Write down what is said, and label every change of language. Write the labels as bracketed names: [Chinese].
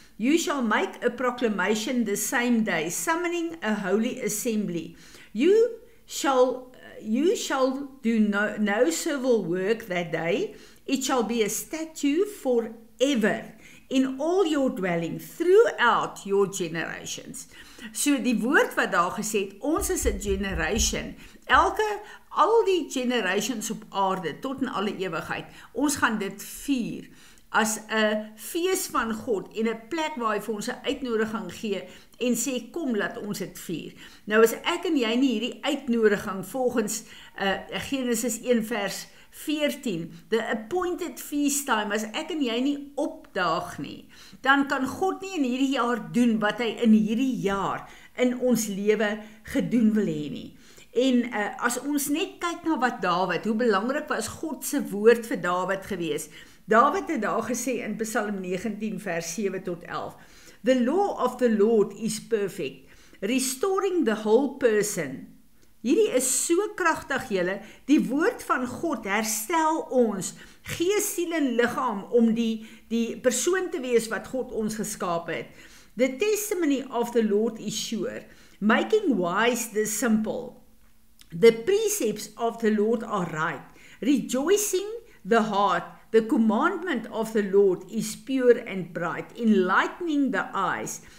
[English] You shall make a proclamation the same day, summoning a holy assembly. You shall do no civil work that day. It shall be a statute forever in all your dwelling throughout your generations. [Afrikaans] So die woord wat daar gesê het, ons is 'n generation, al die generations op aarde, tot in alle ewigheid, ons gaan dit vier, as 'n fees van God, en 'n plek waar hy vir ons 'n uitnodiging gee, en sê, kom, laat ons dit vier. Nou as ek en jy nie hierdie uitnodiging, volgens Genesis 1 vers 14, [English] the appointed feast time, [Afrikaans] as ek en jy nie opdaag nie, dan kan God nie in hierdie jaar doen, wat hy in hierdie jaar, in ons lewe gedoen wil hê nie. En as ons net kyk na wat Dawid, hoe belangrik was God se woord vir Dawid gewees. Dawid het daar gesê in Psalm 19 vers 7 tot 11, [English] the law of the Lord is perfect, restoring the whole person. [Afrikaans] Hierdie is so kragtig julle, die woord van God herstel ons, gees, siel en liggaam, om die persoon te wees wat God ons geskape het. [English] The testimony of the Lord is sure, making wise the simple. The precepts of the Lord are right, rejoicing the heart. The commandment of the Lord is pure and bright, enlightening the eyes.